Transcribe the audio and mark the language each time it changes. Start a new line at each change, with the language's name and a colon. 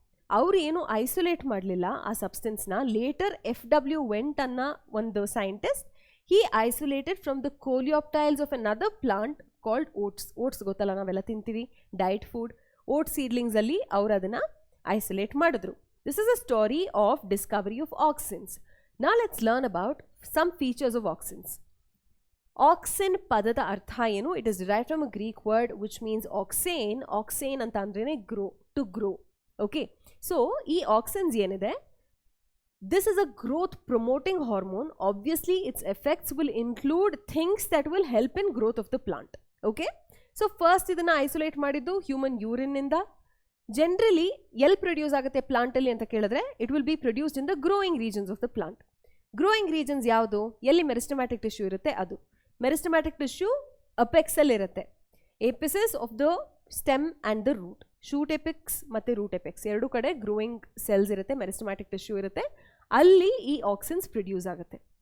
Kannada: ಅವರು ಏನು ಐಸೋಲೇಟ್ ಮಾಡಲಿಲ್ಲ ಆ ಸಬ್ಸ್ಟೆನ್ಸ್ನ.
English: Later FW Went ಅನ್ನೋ ಒಂದು scientist, he isolated from the coleoptiles of another plant called oats.
Kannada: Oats ಗೊತ್ತಲ್ಲ, ನಾವೆಲ್ಲ ತಿಂತೀವಿ, ಡಯಟ್ ಫುಡ್. ಓಟ್ಸ್ ಸೀಡ್ಲಿಂಗ್ಸಲ್ಲಿ ಅವರು ಅದನ್ನು ಐಸೋಲೇಟ್ ಮಾಡಿದ್ರು.
English: This is a story of discovery of auxins. Now let's learn about some features of auxins.
Kannada: Auxin ಪದದ ಅರ್ಥ ಏನು?
English: It is derived from a Greek word which means auxane. Auxane
Kannada: ಅಂತ ಅಂದ್ರೇನೆ
English: grow, to grow. Okay, so
Kannada: ಈ auxins ಏನಿದೆ,
English: this is a growth promoting hormone. Obviously its effects will include things that will help in growth of the plant.
Kannada: Okay, so first ಇದನ್ನ isolate ಮಾಡಿದ್ದು human urine ನಿಂದ. Generally ಎಲ್ಲಿ produce ಆಗುತ್ತೆ ಪ್ಲಾಂಟಲ್ಲಿ ಅಂತ ಕೇಳಿದ್ರೆ,
English: It will be produced in the growing regions of the plant.
Kannada: Growing regions ಯಾವುದು? ಎಲ್ಲಿ meristematic tissue ಇರುತ್ತೆ ಅದು. ಮೆರಿಸ್ಟಮ್ಯಾಟಿಕ್ ಟಿಶ್ಯೂ ಅಪೆಕ್ಸಲ್ಲಿ ಇರುತ್ತೆ,
English: Apices of the stem and the root.
Kannada: Shoot epics ಮತ್ತು ರೂಟ್ ಎಪಿಕ್ಸ್ ಎರಡೂ ಕಡೆ ಗ್ರೋಯಿಂಗ್ ಸೆಲ್ಸ್ ಇರುತ್ತೆ, ಮೆರಿಸ್ಟಮ್ಯಾಟಿಕ್ ಟಿಶ್ಯೂ ಇರುತ್ತೆ, ಅಲ್ಲಿ ಈ ಆಕ್ಸಿನ್ಸ್ ಪ್ರೊಡ್ಯೂಸ್ ಆಗುತ್ತೆ.